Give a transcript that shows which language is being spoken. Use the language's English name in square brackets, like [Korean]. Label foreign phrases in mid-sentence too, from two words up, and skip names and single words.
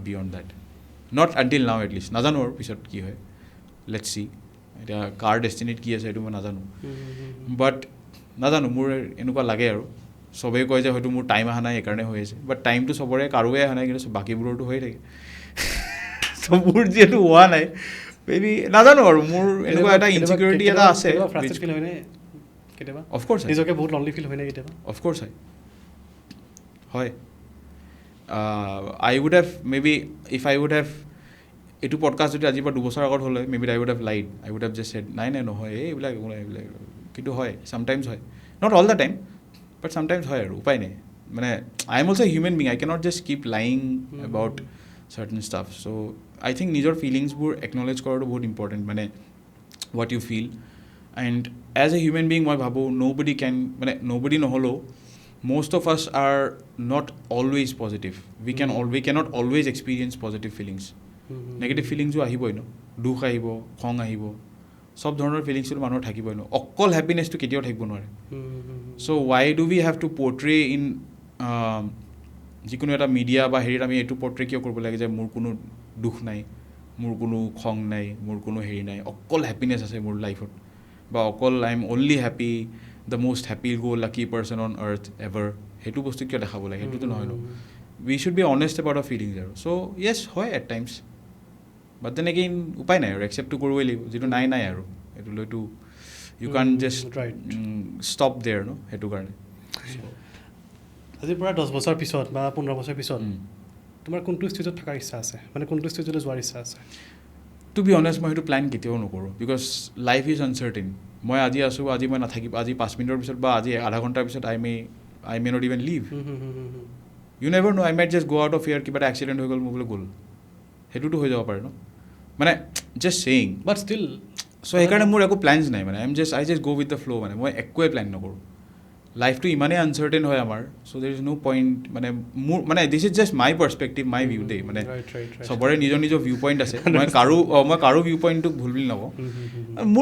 [English] beyond that not until now at least [Assamese] নাজানো আৰু পিছত কি হয় [English] let's see [Assamese] এতিয়া কাৰ ডেষ্টিনিত কি আছে সেইটো মই নাজানো বাট নাজানো মোৰ এনেকুৱা লাগে আৰু চবেই কয় যে হয়তো মোৰ টাইম অহা নাই সেইকাৰণে হৈ আছে বাট টাইমটো চবৰে কাৰোৱে অহা নাই কিন্তু বাকীবোৰতো হৈ থাকে মোৰ যিহেতু হোৱা নাই মেবি নাজানো আৰু মোৰ এনেকুৱা এটা ইনচিকিউৰিটি এটা আছে [English] of course [Assamese] নিজকে বহুত লনলি ফিল হয় নে কেতিয়াবা [English] of course হয় I would have maybe if I would have [Assamese] এইটো পডকাষ্ট যদি আজিৰ পৰা 2 বছৰ আগত হ'লে [English] মেবি I would have lied I would have just said [Assamese] নাই নহয় এইবিলাক কিন্তু হয় চামটাইমছ হয় [English] not all the time but sometimes [Assamese] হয় আৰু উপায় নাই মানে [English] I am also a human being I can't just keep lying about certain stuff so I think [Assamese] নিজৰ ফিলিংছবোৰ একনলেজ কৰাটো বহুত ইম্পৰ্টেণ্ট মানে [English] what you feel and as a human being [Assamese] মই ভাবোঁ নবডি নহ'লেও [English] most of us are not always positive we cannot always experience positive feelings negative feelings [Assamese] আহিবই ন দুখ আহিব খং আহিব সব ধৰণৰ ফিলিংছটো মানুহৰ থাকিবই ন অকল হেপিনেছটো কেতিয়াও থাকিব নোৱাৰে চ' [English] why do we have to portray in [Assamese] যিকোনো এটা মিডিয়া বা হেৰিত আমি এইটো পৰ্ট্ৰে কিয় কৰিব লাগে যে মোৰ কোনো দুখ নাই মোৰ কোনো খং নাই মোৰ কোনো হেৰি নাই অকল হেপিনেছ আছে মোৰ লাইফত বা অকল [English] I am only happy the most happy go lucky person on earth ever [Assamese] হেতু বস্তু কিয় দেখুৱাব লাগে হেতু তো নহয় ন [English] we should be honest about our feelings there so yes [Assamese] hoy [English] at times but then again [Assamese] উপায় নাই accept টো কৰি ল'ব যিটো নাই আৰু এইটো লৈ তো [English] you can't just stop there [Assamese] no হেতু কাৰণে আজি পুৰা 10 বছৰ পিছত বা 15 বছৰ পিছত তোমাৰ কোনটো ষ্টেজত থকাৰ ইচ্ছা আছে মানে কোনটো ষ্টেজলৈ যোৱাৰ ইচ্ছা আছে [English] to be honest [Assamese] মই হেতু প্ল্যান কেতিয়াও নকৰো [English] because life is uncertain [Assamese] মই আজি আছোঁ আজি মই নাথাকিব আজি 5 মিনিটৰ পিছত বা আজি আধা ঘণ্টাৰ পিছত [English] I may not even live you never know I might just go out of here [Assamese] কিবা এটা এক্সিডেণ্ট হৈ গ'ল মোৰ বোলে গ'ল সেইটোতো হৈ যাব পাৰে ন মানে [English] just saying but still [Assamese] চ' সেইকাৰণে মোৰ একো প্লেনছ নাই মানে [English] I just go with the flow' [Assamese] মানে মই একোৱে প্লেন নকৰোঁ লাইফটো ইমানেই আনচাৰ্টেইন হয় আমাৰ [English] so there is no point [Assamese] মানে মোৰ মানে [English] this is just my perspective my view [Assamese] দেই মানে চবৰে নিজৰ নিজৰ [English] view point [Assamese] আছে মই কাৰো [English] view pointটোক [Assamese] ভুল বুলি নকওঁ মোৰ